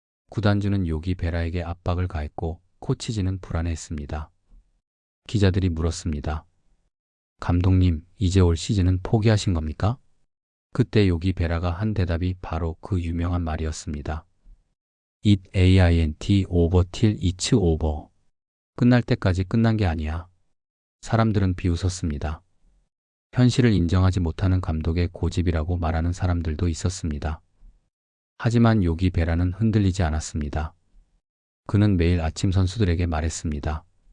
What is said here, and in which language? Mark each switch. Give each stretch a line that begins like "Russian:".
Korean: 구단주는 요기 베라에게 압박을 가했고 코치진은 불안해했습니다. 기자들이 물었습니다. 감독님, 이제 올 시즌은 포기하신 겁니까? 그때 요기 베라가 한 대답이 바로 그 유명한 말이었습니다.
English: It ain't over till it's over.
Korean: 끝날 때까지 끝난 게 아니야. 사람들은 비웃었습니다. 현실을 인정하지 못하는 감독의 고집이라고 말하는 사람들도 있었습니다. 하지만 요기 베라는 흔들리지 않았습니다. 그는 매일 아침 선수들에게 말했습니다.